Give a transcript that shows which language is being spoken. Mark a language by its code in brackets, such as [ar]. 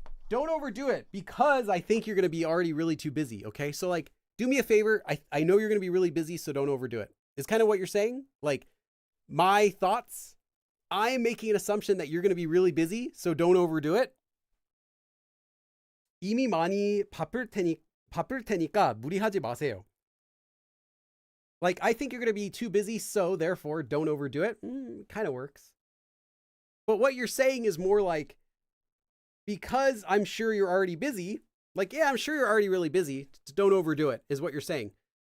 [en] Don't overdo it because I think you're going to be already really too busy. Okay. So like, do me a favor. I know you're going to be really busy, so don't overdo it. Is kind of what you're saying. Like my thoughts, I'm making an assumption that you're going to be really busy, so don't overdo it. [ko] 이미 많이 바쁠 테니까 무리하지 마세요. [en] Like, I think you're going to be too busy, so therefore don't overdo it. Kind of works. But what you're saying is more like, because I'm sure you're already busy, like, yeah, I'm sure you're already really busy, don't overdo it, is what you're saying.